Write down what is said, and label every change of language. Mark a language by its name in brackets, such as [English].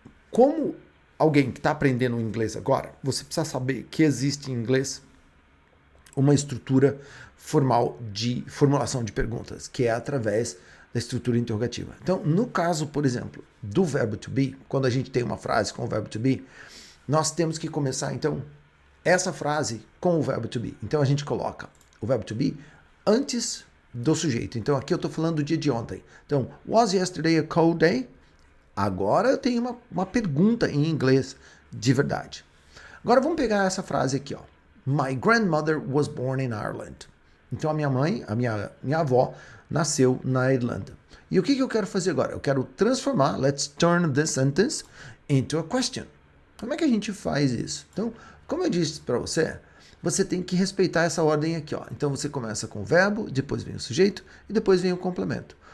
[Portuguese] Como alguém que está aprendendo inglês agora, você precisa saber que existe em inglês uma estrutura formal de formulação de perguntas, que é através da estrutura interrogativa. Então, no caso, por exemplo, do verbo to be, quando a gente tem uma frase com o verbo to be, nós temos que começar, então, essa frase com o verbo to be. Então, a gente coloca o verbo to be antes do sujeito. Então, aqui eu estou falando do dia de ontem. Então, [English] was yesterday a cold day? [Portuguese] Agora eu tenho uma pergunta em inglês de verdade. Agora vamos pegar essa frase aqui, ó. [English] My grandmother was born in Ireland. [Portuguese] Então a minha mãe, a minha avó, nasceu na Irlanda. E o que eu quero fazer agora? Eu quero transformar, [English] let's turn this sentence into a question. [Portuguese] Como é que a gente faz isso? Então, como eu disse para você, você tem que respeitar essa ordem aqui, ó. Então você começa com o verbo, depois vem o sujeito e depois vem o complemento.